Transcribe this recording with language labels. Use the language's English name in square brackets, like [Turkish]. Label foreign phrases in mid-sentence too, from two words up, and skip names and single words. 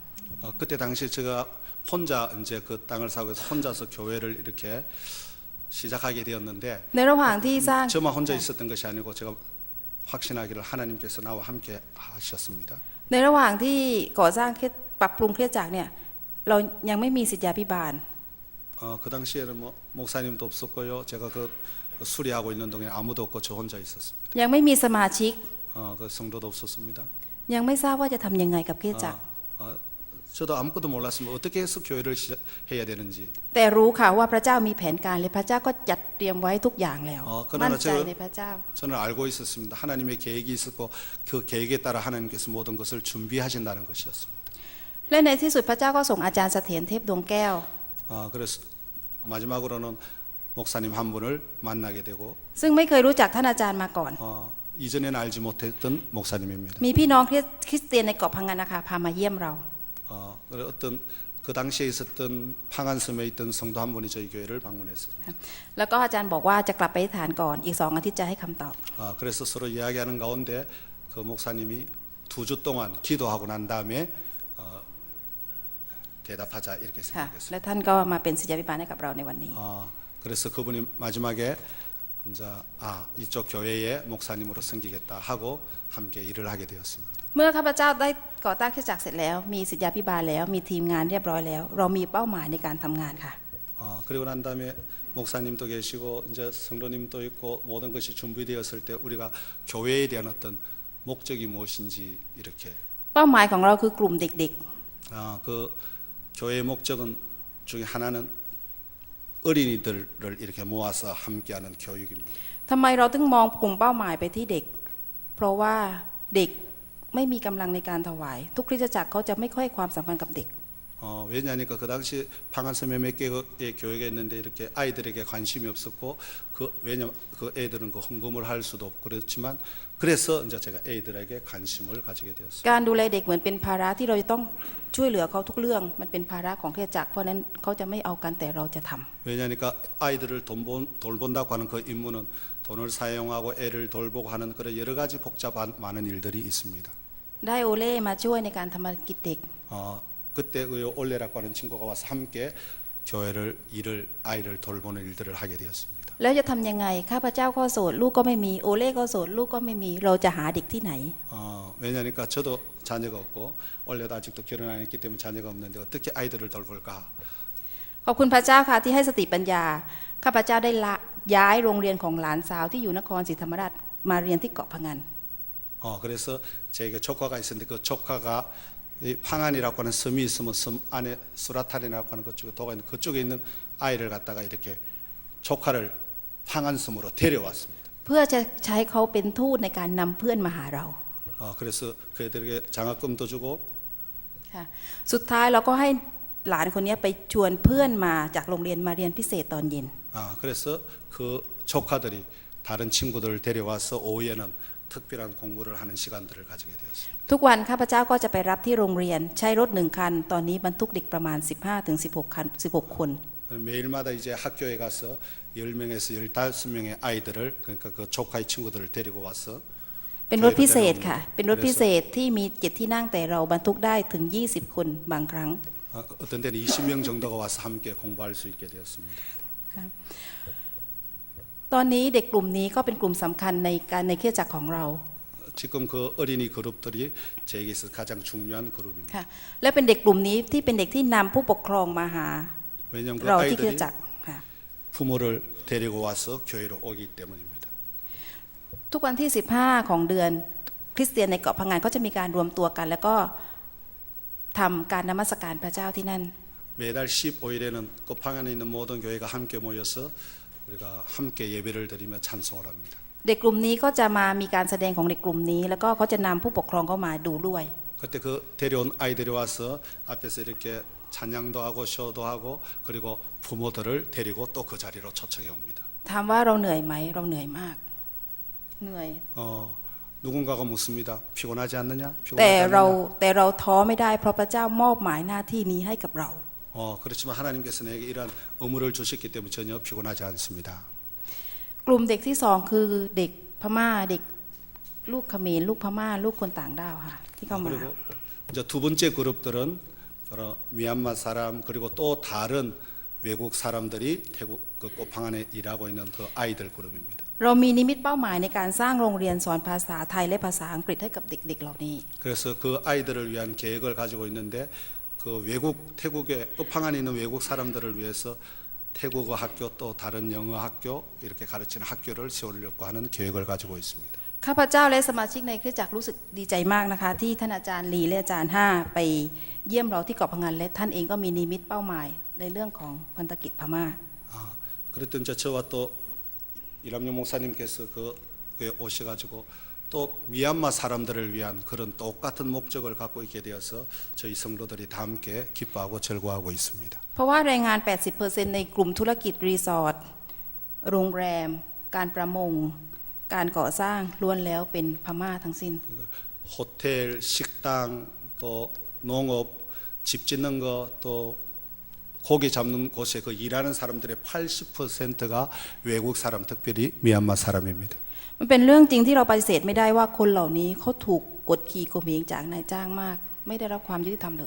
[Korean] 그때 당시 제가 혼자 이제 그 땅을 사고 해서 혼자서 교회를 이렇게 시작하게 되었는데 [Thai] ในระหว่างที่สร้าง [Korean] 저만 혼자 있었던 것이 아니고 제가 확신하기를 하나님께서 나와 함께 하셨습니다. [Thai] ในระหว่างที่ก่อสร้างปรับปรุงคริสตจักรเนี่ยเรายังไม่มีศิษยาภิบาล [Korean] 그 당시에는 뭐 목사님도 없었고요. 제가 그 수리하고 있는 동안 아무도 없고 저 혼자 있었습니다. [Thai] ยังไม่มีสมาชิก [Korean] 그 성도도 없었습니다. [Thai] ยังไม่ทราบว่าจะทำยังไงกับคริสตจักร [Korean] 저도 아무것도 몰랐습니다. 어떻게 해서 교회를 해야 되는지. [Thai] แต่รู้ค่ะว่าพระเจ้ามีแผนการเลยพระเจ้าก็จัดเตรียมไว้ทุกอย่างแล้ว [Korean] 그러나 [Thai] มั่นใจในพระเจ้า [Korean] 저는 알고 있었습니다. 하나님의 계획이 있었고 그 계획에 따라 하나님께서 모든 것을 준비하신다는 것이었습니다. [Thai] และในที่สุดพระเจ้าก็ส่งอาจารย์เสถียรเทพดวงแก้ว [Korean] 그래서 마지막으로는 목사님 한 분을 만나게 되고 [Thai] ซึ่งไม่เคยรู้จักท่านอาจารย์มาก่อน [Korean] 이전에는 알지 못했던 목사님입니다. [Thai] มีพี่น้องคริสเตียนในเกาะพังงานนะคะพามาเยี่ยมเรา [Korean] 어떤 그 당시에 있었던 방한섬에 있던 성도 한 분이 저희 교회를 방문했습니다. [Thai] แล้วก็อาจารย์บอกว่าจะกลับไปอธิษฐานก่อนอีก2 อาทิตย์จะให้คำตอบ [Korean] 그래서 서로 이야기하는 가운데 그 목사님이 2주 동안 기도하고 난 다음에 대답하자 이렇게 [Thai] ค่ะ [Korean] 생각했습니다. [Thai] และท่านก็มาเป็นศิษยาภิบาลให้กับเราในวันนี้ [Korean] 그래서 그분이 마지막에 이제 이쪽 교회의 목사님으로 섬기겠다 하고 함께 일을 하게 되었습니다. [Thai] เมื่อข้าพเจ้าได้ก่อตั้งคริสตจักรเสร็จแล้วมีศิษยาภิบาลแล้วมีทีมงานเรียบร้อยแล้ว เรามีเป้าหมายในการทำงานค่ะ [Korean] 그리고 난 다음에 목사님도 계시고 이제 성도님도 있고 모든 것이 준비되었을 때 우리가 교회에 대한 어떤 목적이 무엇인지 이렇게 [Thai] เป้าหมายของเราคือกลุ่มเด็ก [Korean] 그 교회의 목적은 중에 하나는 어린이들을 이렇게 모아서 함께하는 교육입니다. [Thai] ๆทำไมเราถึงมองกลุ่มเป้าหมายไปที่เด็ก เพราะว่าเด็กไม่มีกำลังในการถวายทุกคริสตจักรเขาจะไม่ค่อยความสัมพันธ์กับเด็ก [Korean] 왜냐하니까 그 당시 방한섬에 몇 개의 교회가 있는데 이렇게 아이들에게 관심이 없었고 왜냐면 그 애들은 그 헌금을 할 수도 없고 그렇지만 그래서 이제 제가 애들에게 관심을 가지게 되었습니다. [Thai] การดูแลเด็กเหมือนเป็นภาระที่เราจะต้องช่วยเหลือเขาทุกเรื่องมันเป็นภาระของคริสตจักรเพราะนั้นเขาจะไม่เอากันแต่เราจะทำ [Korean] 왜냐하니까 아이들을 돌본다고 하는 그 임무는 돈을 사용하고 애를 돌보고 하는 그런 여러 가지 복잡한 많은 일들이 있습니다. [Thai] ได้โอเล่มาช่วยในการทำภารกิจเด็ก [Korean] 그때 그 올레라고 하는 친구가 와서 함께 교회를 아이를 돌보는 일들을 하게 되었습니다. [Thai] แล้วจะทำยังไงข้าพเจ้าก็โสดลูกก็ไม่มีโอเล่ก็โสดลูกก็ไม่มีเราจะหาเด็กที่ไหน [Korean] 왜냐하니까 저도 자녀가 없고 올레도 아직도 결혼 안 했기 때문에 자녀가 없는데 어떻게 아이들을 돌볼까? [Thai] ขอบคุณพระเจ้าค่ะที่ให้สติปัญญาข้าพเจ้าได้ย้ายโรงเรียนของหลานสาวที่อยู่นครศรีธรรมราชมาเรียนที่เกาะพะงัน [Korean] 그래서 제게 조카가 있었는데 그 조카가 이 방안이라고 하는 섬이 있으면 섬 안에 수라탄이라고 하는 그쪽에 도가 있는 그쪽에 있는 아이를 갖다가 이렇게 조카를 방안섬으로 데려왔습니다. [Thai] เพื่อจะใช้เขาเป็นทูตในการนำเพื่อนมาหาเรา [Korean] 그래서 그애들에게 장학금도 주고 [Thai] ค่ะสุดท้ายเราก็ให้หลานคนนี้ไปชวนเพื่อนมาจากโรงเรียนมาเรียนพิเศษตอนเย็น [Korean] 그래서 그 조카들이 다른 친구들을 데려와서 오후에는 특별한 공부를 하는 시간들을 가지게 되었습니다. [Thai] ทุกวันข้าพเจ้าก็จะไปรับที่โรงเรียนใช้รถ1 คันตอนนี้บรรทุกเด็กประมาณ 15 คน [Korean] 매일마다 이제 학교에 가서 10명에서 15명의 아이들을 그러니까 그 조카의 친구들을 데리고 와서 [Thai] เป็นรถพิเศษค่ะเป็นรถพิเศษที่มี7 ที่นั่งแต่เราบรรทุกได้ถึง20 คนบางครั้ง [Korean] 어떤 때는 20명 정도가 와서 함께 공부할 수 있게 되었습니다. [Thai] ตอนนี้เด็กกลุ่มนี้ก็เป็นกลุ่มสำคัญในคริสตจักรของเรา [Korean] 지금 그 어린이 그룹들이 제게 있어서 가장 중요한 그룹입니다. [Thai] ค่ะและเป็นเด็กกลุ่มนี้ที่เป็นเด็กที่นำผู้ปกครองมาหา [Korean] 왜냐하면 그 [Thai] เราที่คริส [Korean] 아이들이 [Thai] ตจักรค่ะ [Korean] 부모를 데리고 와서 교회로 오기 때문입니다. [Thai] ทุกวันที่ 15 ของเดือนคริสเตียนในเกาะพังงานก็จะมีการรวมตัวกัน แล้วก็ทำการนมัสการพระเจ้าที่นั่น [Korean] 매달 15일에는 끝방안에 있는 모든 교회가 함께 모여서 우리가 함께 예배를 드리며 찬송을 합니다. [Thai] เด็กกลุ่มนี้ก็จะมามีการแสดงของเด็กกลุ่มนี้ แล้วก็เขาจะนำผู้ปกครองเข้ามาดูด้วย [Korean] 그때 그 데려온 아이들이 와서 앞에서 이렇게 찬양도 하고 쇼도 하고 그리고 부모들을 데리고 또 그 자리로 초청해 옵니다. [Thai] ถามว่าเราเหนื่อยไหมเราเหนื่อยมากเหนื่อย [Korean] 누군가가 묻습니다. 피곤하지 않느냐? [Thai] แต่ [Korean] 피곤하지 [Thai] เรา [Korean] 않느냐? [Thai] แต่เราท้อไม่ได้เพราะพระเจ้ามอบหมายหน้าที่นี้ให้กับเรา [Korean] 그렇지만 하나님께서 내게 이러한 의무를 주셨기 때문에 전혀 피곤하지 않습니다. [Thai] กลุ่มเด็กที่สองคือเด็กพม่าเด็กลูกเขมรลูกพม่าลูกคนต่างด้าวค่ะที่เข้ามา [Korean] 그리고 이제 두 번째 그룹들은 바로 미얀마 사람 그리고 또 다른 외국 사람들이 태국 그 꽃방안에 일하고 있는 그 아이들 그룹입니다. [Thai] เรามีนิมิตเป้าหมายในการสร้างโรงเรียนสอนภาษาไทยและภาษาอังกฤษให้กับเด็กๆเหล่านี้ [Korean] 그래서 그 아이들을 위한 계획을 가지고 있는데 그 외국 태국의 끝방안에 있는 외국 사람들을 위해서 태국어 학교 또 다른 영어 학교 이렇게 가르치는 학교를 세우려고 하는 계획을 가지고 있습니다. [Thai] ข้าพเจ้าและสมาชิกในคริสตจักรรู้สึกดีใจมากนะคะที่ท่านอาจารย์ลีและอาจารย์ห้าไปเยี่ยมเราที่เกาะพังงานและท่านเองก็มีนิมิตเป้าหมายในเรื่องของพันธกิจพม่า [Korean] 그랬던 저와 또 이람용 목사님께서 그에 오셔가지고 또 미얀마 사람들을 위한 그런 똑같은 목적을 갖고 있게 되어서 저희 성도들이 다 함께 기뻐하고 즐거워하고 있습니다. [Thai] เพราะว่าแรงงาน 80% ในกลุ่มธุรกิจรีสอร์ทโรงแรมการประมงการก่อสร้างล้วนแล้วเป็นพม่าทั้งสิ้น [Korean] 호텔, 식당, 또 농업, 집 짓는 거, 또 고기 잡는 곳에 그 일하는 사람들의 80%가 외국 사람, 특별히 미얀마 사람입니다. [Thai] มันเป็นเรื่องจริงที่เราปฏิเสธไม่ได้ว่าคนเหล่านี้เขาถูกกดขี่ข่มเหงจากนายจ้างมาก ไม่ได้รับความยุติธรรมเลย